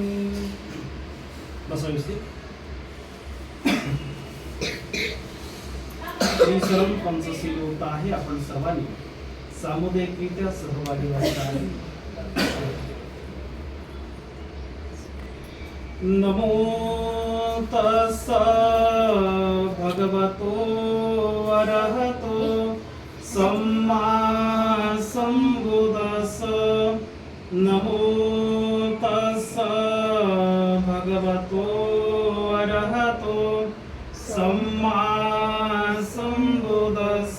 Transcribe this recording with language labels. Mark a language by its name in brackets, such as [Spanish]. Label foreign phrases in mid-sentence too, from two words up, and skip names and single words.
[Marathi] बसा व्यवस्थित. श्रीशरम पंचशील होत आहे. आपण सर्वांनी सामुदायिकरित्या सहभागी व्हायचं आहे. [Pali] नमो तस्स भगवतो अरहतो सम्मा सम्बुद्धस्स. नमो तस्स भगवतो अरहतो सम्मा सम्बुद्धस्स.